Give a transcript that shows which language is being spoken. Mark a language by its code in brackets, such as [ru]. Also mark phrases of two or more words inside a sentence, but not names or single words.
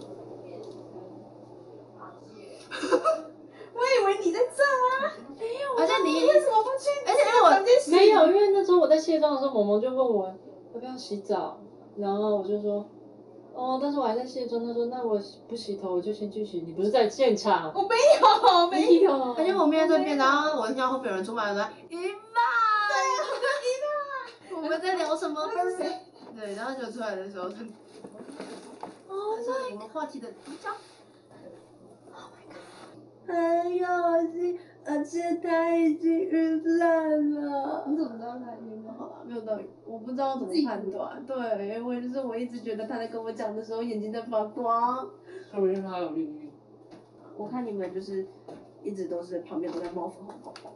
[zh] 我以為你在這啊。沒有。而且你為什麼不去？而且因為我沒有，因為那時候我在卸妝的時候，萌萌就問我要不要洗澡，然後我就說，哦，但是我還在卸妝。他說那我不洗頭，我就先去洗。你不是在現場？我沒有。而且我面在這邊，然後我聽到後面有人出來說姨媽，對，我們在聊什麼？對，然後就出來的時候，他說我們話題的主角。 [en] Oh my god！ [zh] 很有趣，而且他已經暈爛了。你怎麼知道他暈了？好了，沒有道理，我不知道怎麼判斷。對，因為我一直覺得他在跟我講的時候眼睛在發光。說不定他有另一。我看你們就是一直都是旁邊都在冒粉紅泡泡。